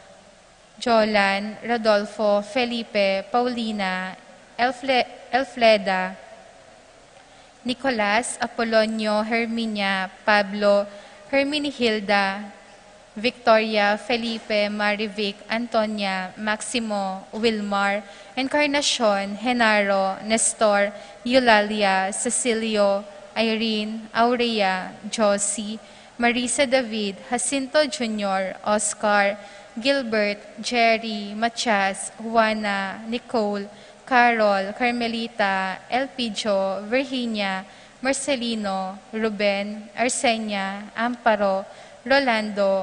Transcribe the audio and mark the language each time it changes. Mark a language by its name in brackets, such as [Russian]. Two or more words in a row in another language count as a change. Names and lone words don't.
[Iloko] Jolan, Rodolfo, Felipe, Paulina, Elfleda, Nicolas, Apolonio, Herminia, Pablo, Herminihilda, Victoria, Felipe, Marivic, Antonia, Maximo, Wilmar, Encarnacion, Genaro, Nestor, Eulalia, Cecilio, Irene, Aurea, Josie, Marisa David, Jacinto Jr., Oscar, Gilbert, Jerry, Matias, Juana, Nicole, Carol, Carmelita, Elpidio, Virginia, Marcelino, Ruben, Arsenia, Amparo, Rolando,